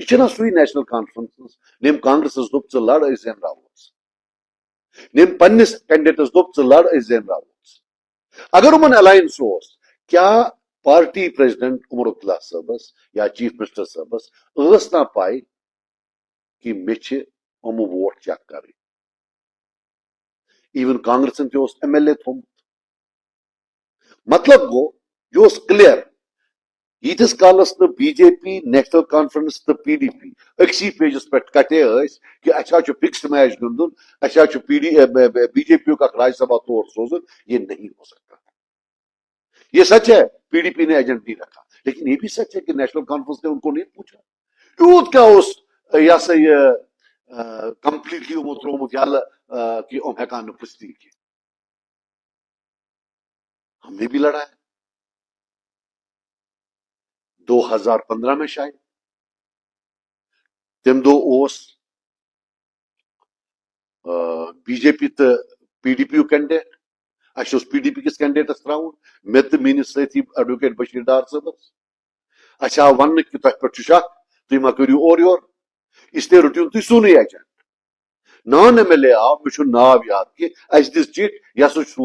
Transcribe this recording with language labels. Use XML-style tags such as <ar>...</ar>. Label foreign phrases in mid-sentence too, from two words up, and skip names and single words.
<ks>چھُنہ سُے نیشنل کانفرنس ییٚمۍ کانگریسس دوٚپ ژٕ لڑ أسۍ زینراوہوس ییٚمۍ پننِس کینڈِڈیٹس دوٚپ ژٕ لڑ أسۍ زینراوہوس اگر یِمن الاینس اوس کیٛاہ</ks> <en>party president</en> <ks>عمر عبداللہ صٲبس یا</ks> <en>chief minister</en> <ks>صٲبس ٲس نا پاے کہ مےٚ چھِ یِمہٕ</ks> <en>vote check</en> <ks>کرٕنۍ ایون کانگریسن تہِ اوس ایم ایل اے تھوٚومُت مطلب گوٚو یہِ اوس کلیر ییٖتِس کالس نہٕ بی جے پی نیشنل کانفرنس تہٕ پی ڈی پی أکسٕے پیجس پٮ۪ٹھ کٹے ٲسۍ کہ اَسہِ حظ چھُ</ks> <en>fixed match</en> <ks>گِنٛدُن اَسہِ حظ چھُ بی جے پی یُک اکھ راجیہ سبھا تور سوزُن</ks> <ur>یہ نہیں ہو سکتا یہ سچ ہے پی ڈی پی نے ایجنٹ نہیں رکھا لیکن یہ بھی سچ ہے کہ نیشنل کانفرنس نے ان کو نہیں پوچھا</ur> <ks>یوت کیا اس یہ سا یہ کمپلیٹلی یِمو تروومُت یلہٕ کہ یِم ہٮ۪کان نہٕ پٔژھتٕے کینٛہہ</ks> <ur>ہم نے بھی لڑا ہے 2015 میں</ur> <ks>شاید تم دو اوس بی جے پی تو پی ڈی پی یُک کینڈیڈیٹ اَسہِ اوس پی ڈی پی کِس کینڈیڈیٹس تراوُن مےٚ تہٕ میٲنِس سٲتھی ایڈوکیٹ بشیٖر ڈار صٲبس اَسہِ آو وننہٕ کہ تۄہہِ پٮ۪ٹھ چھُ شک تُہۍ ما کٔرِو اورٕ یور اسلیے رٔٹِو تُہۍ سونُے ایجنٹ</ks> <en>non MLA</en> <ks>آو مےٚ چھُنہٕ ناو یاد کینٛہہ اَسہِ دِژ چِٹھ یہِ ہسا چھُ</ks>